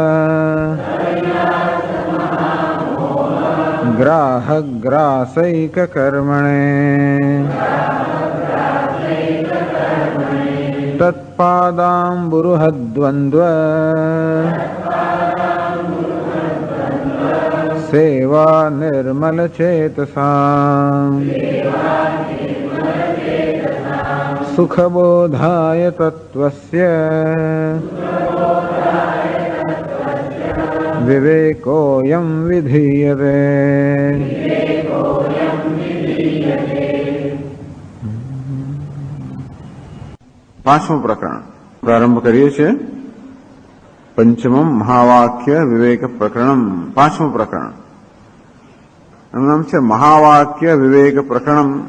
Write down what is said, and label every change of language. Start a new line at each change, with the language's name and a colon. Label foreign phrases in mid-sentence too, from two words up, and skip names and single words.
Sanskrit: ग्राहग्रासैक कर्मणे तत्पादाम्बुरुहद्वन्द्व सेवा निर्मल चेतसाम् सुखबोधाय तत्त्वस्य विवेकोऽयं विधीयते।
Gujarati: પાંચમું પ્રકરણ પ્રારંભ કરીએ છીએ. પંચમમ મહાવાક્ય વિવેક પ્રકરણમ. પાંચમું પ્રકરણ એનું નામ છે મહાવાક્ય વિવેક પ્રકરણમ.